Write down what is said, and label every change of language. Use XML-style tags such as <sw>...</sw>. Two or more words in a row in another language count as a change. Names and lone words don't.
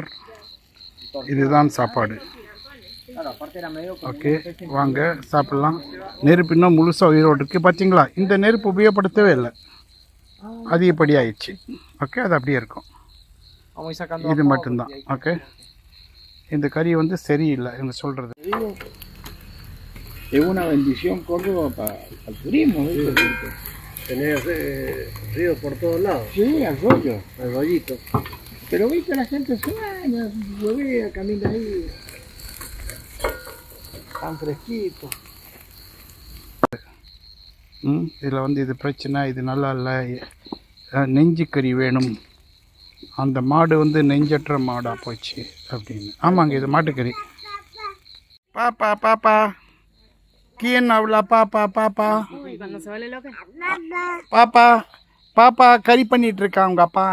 <ta>இதுதான் சாப்பாடு. ஓகே, வாங்க சாப்பிட்லாம். நெருப்பு இன்னும் முழுசாக உயிரோடு இருக்குது பார்த்தீங்களா. இந்த நெருப்பு உபயோகப்படுத்தவே இல்லை, அதிகப்படி ஆயிடுச்சு. ஓகே, அது அப்படியே இருக்கும். இது மட்டும்தான். ஓகே, இந்த கறி வந்து சரியில்லை இவங்க சொல்கிறது.</ta> <es>Es una bendición Córdoba para el turismo. Tenés ríos por todos lados. Sí, arroyo. Arroyito. Pero viste, la gente se baña, huevea, camina ahí. Tan fresquito.</es> <ta>இதில் வந்து இது பிரச்சனை, இது நல்லா இல்லை, நெஞ்சு கறி வேணும். அந்த மாடு வந்து நெஞ்சற்ற மாடாக போச்சு அப்படின்னு. ஆமாங்க, இது மாட்டுக்கறி. பாப்பா பாப்பா கீன் அவ்வளோ பாப்பா பாப்பா பாப்பா பாப்பா கறி பண்ணிட்டு இருக்கான் உங்கள் அப்பா.</ta>